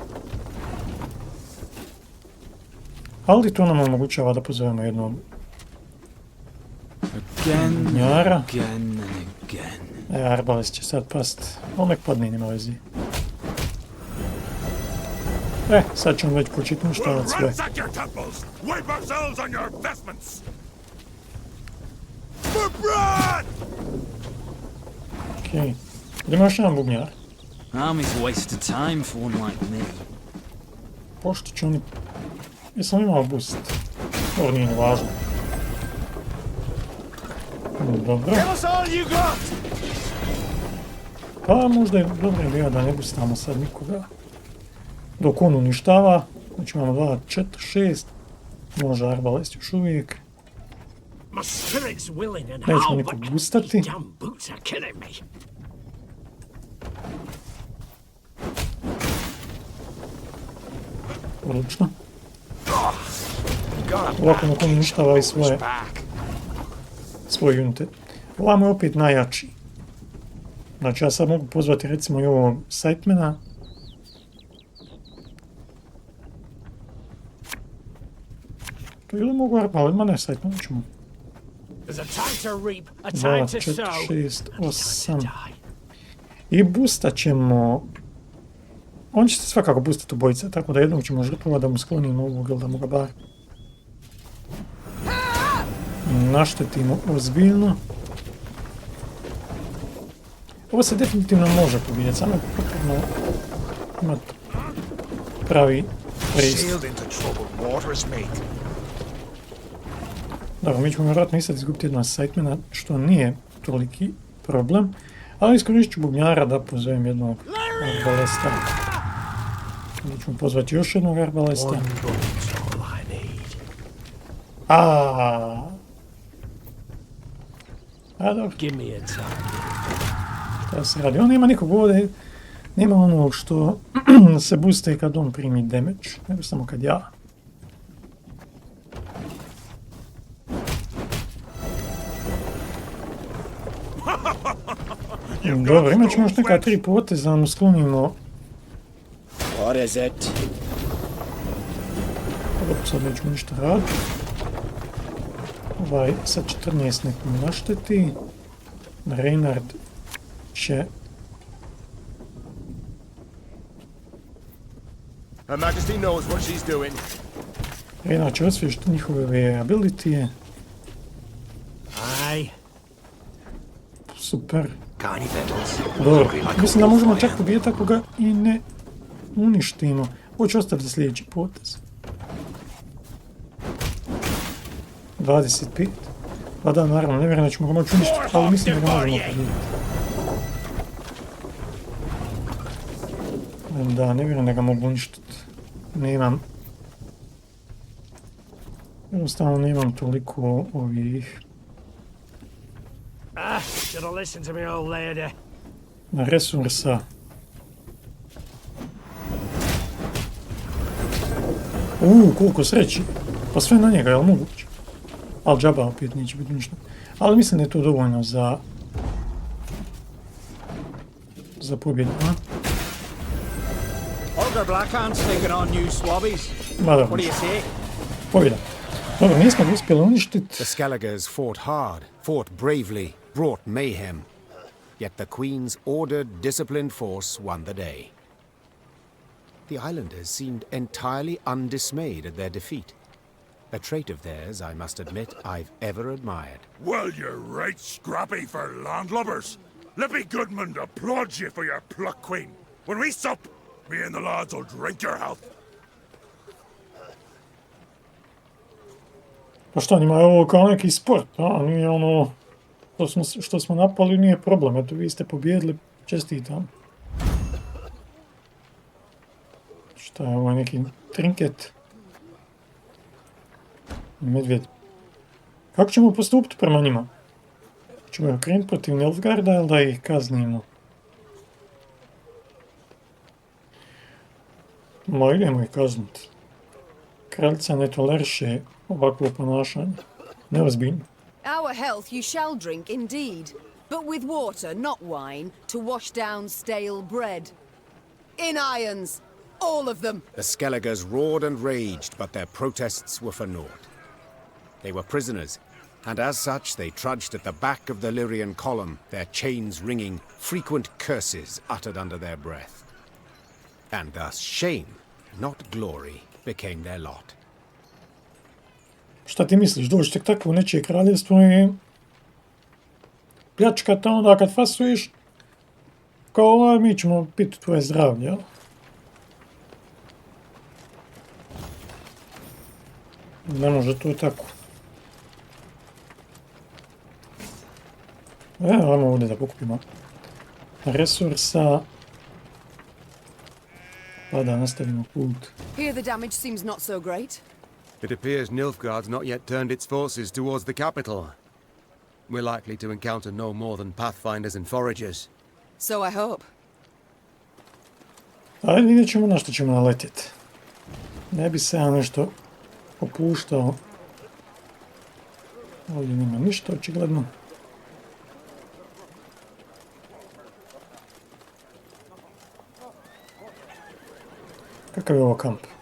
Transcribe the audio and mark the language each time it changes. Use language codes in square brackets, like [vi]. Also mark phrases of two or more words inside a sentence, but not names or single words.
[bs] Ali to nam omogućava da pozovemo jednog njara. Arbalest će sad past. On nek padne, nema vezi. Sad ćemo već početi uništavati sve. [en] Ransack your temples! Wipe ourselves on your vestments! For blood! [bs] Okej. Idemo još jedan bubnjar. [en] Army's a waste of time for one like me. [bs] Pošto će oni... Jesam imao boost? Ovo nije ni važno. Dobro. [en] Give us all you got! [bs] Pa možda je dobra ideja da ne boostamo sad nikoga. Dok on uništava. Znači imamo 2, 4, 6. Može arbalest još uvijek. [en] My spirit's willing and [bs] Nećemo [en] how, [bs] nikog [en] but [bs] boostati. [en] these damn boots are killing me. [bs] Odlično. Ovako nakon uništava i svoje unite. Ovamo je opet najjači. Znači ja sad mogu pozvati recimo i ovog Sightmana. To ili mogu arbalest, ma ne Sightmana ćemo. [en] There's a time to reap, a [bs] 2, [en] time to [bs] 4, [en] sow. [bs] 6, [en] and a time [bs] 8. [en] to die. [bs] I boostat ćemo... On će se svakako boostati obojica, tako da jednog ćemo žrtvovati da mu sklonimo ovog ili da mu ga bar naštetimo ozbiljno. Ovo se definitivno može pobijeti, samo je potrebno imati pravi pristup. [en] Sailed into troubled waters, mate. [bs] Dobro, mi ćemo vjerojatno i sad izgubiti jednog Sightmana, što nije toliki problem, ali iskoristit ću bubnjara da pozovem jednog arbalesta. Mi ćemo pozvati još jednog arbalesta. [en] One bullet's all I need. [bs] A dobro, [en] Give me a target. [bs] šta se radi? On nema nikog ovdje, nema onog što se booste kad on primi damage, nego samo kad ja. Dobro, imat ćemo još neka 3 poteza, da mu sklonimo. [en] What is it? [bs] Dobro, sad nećemo ništa raditi. Ovaj sa 14 nek mu našteti. Reynard će... [en] Her Majesty knows what she's doing. [bs] Reynard će osvježiti njihove abilitije. [en] Aye. [bs] Super. [en] Got any victuals? [bs] Dobro, mislim da možemo čak pobijeti ako ga i ne uništimo. Ovo ću ostaviti za sljedeći potez. 25. Pa da, naravno, ne vjerujem da ćemo ga moći uništiti, ali mislim da ga možemo pobijeti. Da, ne vjerujem da ga mogu uništiti. Nemam... Jednostavno nemam toliko ovih... [en] Should have listened to me old lady. [bs] resursa. Koliko sreći. Pa sve na njega, jel moguće? Ali džaba opet neće biti ništa. Ali mislim da je to dovoljno za pobjedu, a? [en] Olga Blackhand's taking on new swabbies. [bs] Ma da, [en] What do you say? [bs] pobjeda. Dobro, nismo ga uspjeli uništiti. [en] The Skelligers fought hard, fought bravely, brought mayhem. Yet the Queen's ordered, disciplined force won the day. The islanders seemed entirely undismayed at their defeat. A trait of theirs, I must admit, I've ever admired. Well, you're right scrappy for landlubbers. Let me Goodman applaud you for your pluck, Queen. When we sup, me and the lads will drink your health. [bs] Pa šta, njima je ovo kao neki sport, a nije ono što smo napali, nije problem. Eto, vi ste pobjedili, čestitam. Šta je ovo, neki trinket? Medvjed. Kako ćemo postupiti prema njima? Ćemo ih krenuti protiv Nilfgaarda ili da ih kaznimo? Ma, idemo ih kazniti. Kraljica ne toleriše ovakvo ponašanje. Neozbiljno. [en] Our health you shall drink indeed, but with water, not wine, to wash down stale bread. In irons, all of them. The Skelligers roared and raged, but their protests were for naught. They were prisoners, and as such they trudged at the back of the Lyrian column, their chains ringing, frequent curses uttered under their breath. And thus shame, not glory, became their lot. [bs] Šta ti misliš, doći tek tako u nečije kraljevstvo i pljačkata onda kad fasuješ? Kao mi ćemo piti tvoje zdravlje, jel? Ne može to tako. Ajmo ovdje da pokupimo resursa. Pa da nastavimo put. [en] Here the damage seems not so great. It appears Nilfgaard's not yet turned its forces towards the capital. We're likely to encounter no more than pathfinders and foragers. So I hope. [bs] Ali vidjet ćemo na što ćemo naletjeti. Ne bi se ja nešto opuštao. Ovdje nema ništa, očigledno. Kakav je ovo kamp?